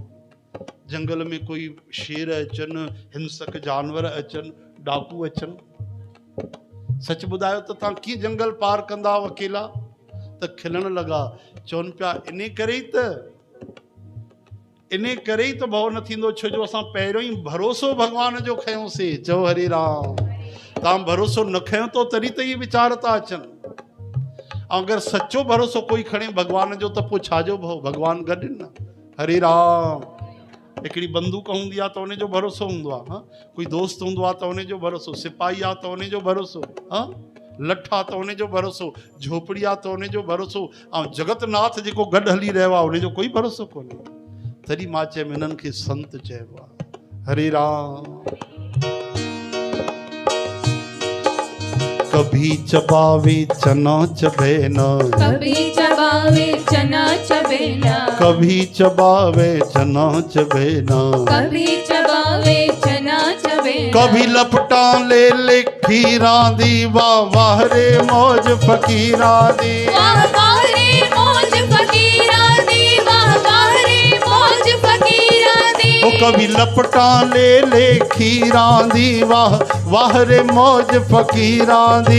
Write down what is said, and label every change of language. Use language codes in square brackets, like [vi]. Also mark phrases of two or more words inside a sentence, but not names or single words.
[sd] जंगल में कोई शेर अचनि, हिंसक जानवर अचनि, डाकू अचनि, सच ॿुधायो त तव्हां कीअं जंगल पार कंदा अकेला? त खिलण लॻा, चवनि पिया इन करे ई त भउ न थींदो, छो जो असां पहिरियों ई भरोसो भॻवान जो खयोंसीं। चओ हरे राम। तव्हां भरोसो न खयो तो तॾहिं त इहे वीचार था अचनि। ऐं अगरि सचो भरोसो कोई खणे भॻवान जो त पोइ छाजो भउ? भॻवान गॾु न। हरे राम। हिकिड़ी बंदूक हूंदी आहे त उन जो भरोसो हूंदो आहे, हा। कोई दोस्त हूंदो आहे त उन जो भरोसो, सिपाही आहे त उन जो भरोसो, हा। लठ आहे त उन जो भरोसो, झोपड़ी आहे त उन जो भरोसो, ऐं जगतनाथ जेको गॾु हली रहियो आहे उन जो कोई भरोसो कोन्हे। तॾहिं मां चयमि हिननि खे संत चइबो आहे। हरे राम। [pa] ਕਭੀ ਚਬਾਵੇ ਚਨਾ ਚਬੇਨਾ, ਕਭੀ ਚਬਾਵੇ ਚਨਾ ਚਬੇਨਾ, ਕਭੀ ਚਬਾਵੇ ਚਨਾ ਚਬੇਨਾ, ਕਭੀ ਚਬਾਵੇ ਚਨਾ ਚਬੇਨਾ। ਕਭੀ ਲਪਟਾ ਲੇ ਲੇ ਖੀਰਾਂ ਦੀ, ਵਾਹ ਵਾਹ ਰੇ ਮੌਜ ਫ਼ਕੀਰਾਂ ਦੀ, ਵਾਹ ਵਾਹ ਰੇ ਮੌਜ ਫ਼ਕੀਰਾਂ ਦੀ, ਵਾਹ ਵਾਹ ਰੇ ਮੌਜ ਫ਼ਕੀਰਾਂ ਦੀ। ਓ ਕਭੀ ਲਪਟਾ ਲੇ ਲੇ ਖੀਰਾਂ ਦੀ, ਵਾਹ ਵਾਹ ਰੇ ਮੌਜ ਫ਼ਕੀਰਾਂ ਦੀ,